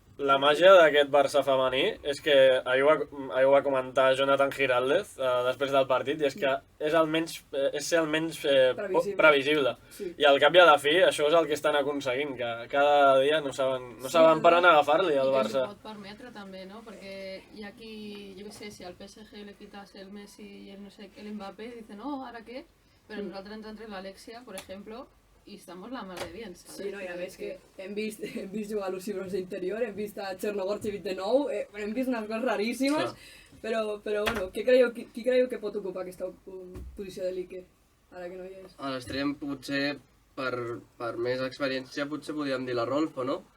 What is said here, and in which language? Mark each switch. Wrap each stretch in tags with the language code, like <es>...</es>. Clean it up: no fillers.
<ca>La màgia d'aquest Barça femení és que, ahir ho va comentar Jonathan Giraldez després del partit, i és que és ser el menys previsible. I al cap i a la fi, això és el que estan aconseguint, que cada dia no saben per on agafar-li al Barça. I que s'ho pot permetre també, no? Perquè hi ha qui, jo què sé, si al PSG</ca> <es>le quitas</es> <ca>el Messi i el no sé què, el Mbappé,</ca> <es>dice, no, ¿ahora qué? Pero</es> <ca>nosaltres ens entre</ca> <es>l'Alexia, por ejemplo, i estamos la mar de bien, ¿sabes?</es> <ca>Sí, no, i a més que hem vist jugar a Lucy Bronze d'interior, hem vist a Chernogorchevich de nou, hem vist unes coses raríssimes, però bueno, qui creieu que pot ocupar aquesta posició de Lieke, ara que no hi és? A l'extrem, potser, per més experiència, potser podríem dir la Rolfo, no?</ca>